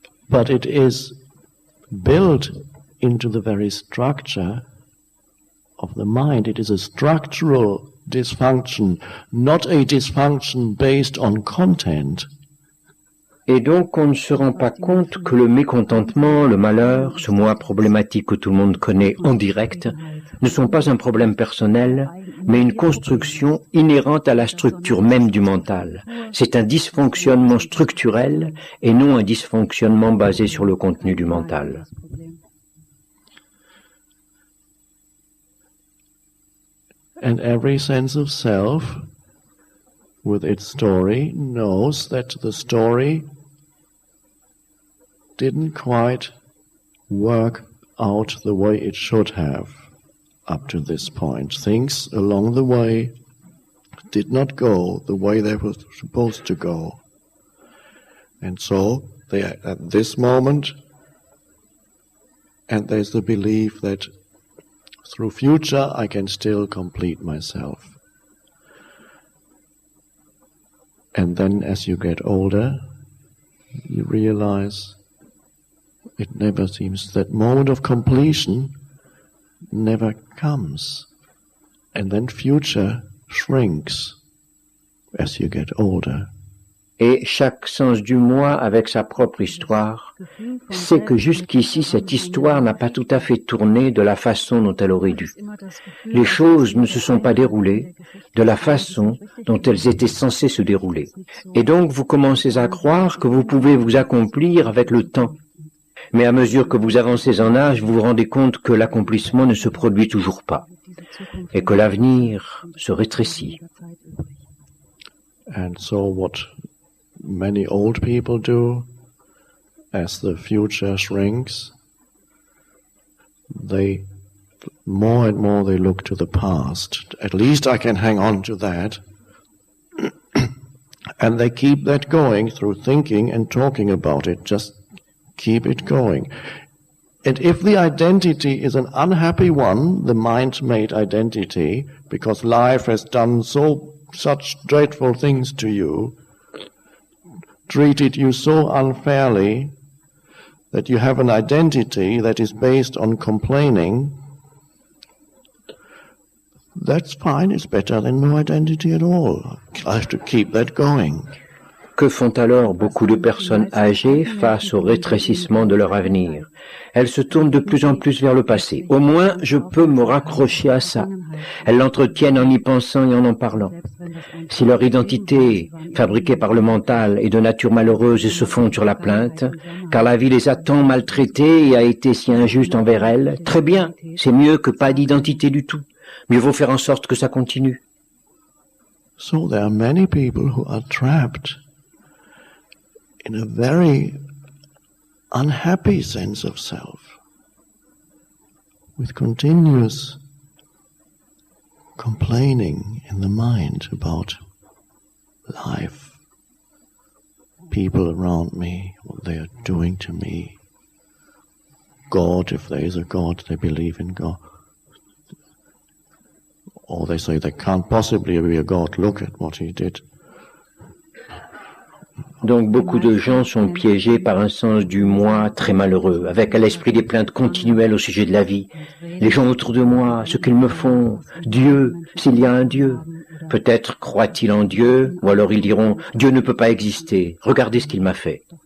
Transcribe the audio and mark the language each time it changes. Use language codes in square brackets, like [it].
[en] but it is built into the very structure of the mind. It is a structural dysfunction, not a dysfunction based on content. [fr] Et donc on ne se rend pas compte que le mécontentement, le malheur, ce moi problématique que tout le monde connaît en direct, ne sont pas un problème personnel, mais une construction inhérente à la structure même du mental. C'est un dysfonctionnement structurel et non un dysfonctionnement basé sur le contenu du mental. [en] And every sense of self, with its story, knows that the story didn't quite work out the way it should have up to this point. Things along the way did not go the way they were supposed to go. And so they are at this moment, and there's the belief that through future I can still complete myself. And then as you get older, you realize it never seems, that moment of completion never comes. And then future shrinks as you get older. [fr] Et chaque sens du moi, avec sa propre histoire, sait que jusqu'ici, cette histoire n'a pas tout à fait tourné de la façon dont elle aurait dû. Les choses ne se sont pas déroulées de la façon dont elles étaient censées se dérouler. Et donc, vous commencez à croire que vous pouvez vous accomplir avec le temps. Mais à mesure que vous avancez en âge, vous vous rendez compte que l'accomplissement ne se produit toujours pas, et que l'avenir se rétrécit. [en] And so what many old people do, as the future shrinks, they more and more they look to the past. At least I can hang on to that. And they keep that going through thinking and talking about it. Just keep it going. And if the identity is an unhappy one, the mind-made identity, because life has done such dreadful things to you, treated you so unfairly, that you have an identity that is based on complaining, that's fine, it's better than no identity at all. I have to keep that going. [fr] Que font alors beaucoup de personnes âgées face au rétrécissement de leur avenir? Elles se tournent de plus en plus vers le passé. Au moins, je peux me raccrocher à ça. Elles l'entretiennent en y pensant et en parlant. Si leur identité, fabriquée par le mental, est de nature malheureuse et se fonde sur la plainte, car la vie les a tant maltraitées et a été si injuste envers elles, très bien, c'est mieux que pas d'identité du tout. Mieux vaut faire en sorte que ça continue. [en] So there are many people who are trapped in a very unhappy sense of self, with continuous complaining in the mind about life, people around me, what they are doing to me, God, if there is a God, they believe in God. Or they say there can't possibly be a God, look at what he did. [fr] Donc beaucoup de gens sont piégés par un sens du moi très malheureux, avec à l'esprit des plaintes continuelles au sujet de la vie. Les gens autour de moi, ce qu'ils me font, Dieu, s'il y a un Dieu. Peut-être croient-ils en Dieu, ou alors ils diront, Dieu ne peut pas exister, regardez ce qu'il m'a fait.